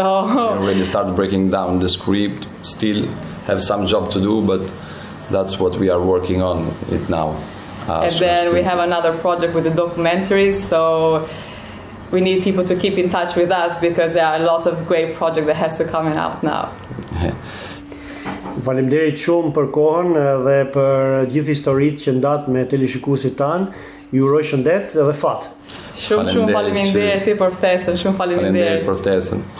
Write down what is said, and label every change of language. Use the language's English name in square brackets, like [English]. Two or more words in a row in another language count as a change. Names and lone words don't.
[English] we already started breaking down the script, still have some job to do, but that's what we are working on it now. And then we have another project with the documentaries, so we need people to keep in touch with us because there are a lot of great projects that has to come out now. [Albanian] Faleminderit shumë për kohën dhe për gjithë historitë që ndat me teleshikuesit tanë. Ju uroj shëndet dhe fat. Shumë faleminderit për ftesën, shumë faleminderit për ftesën.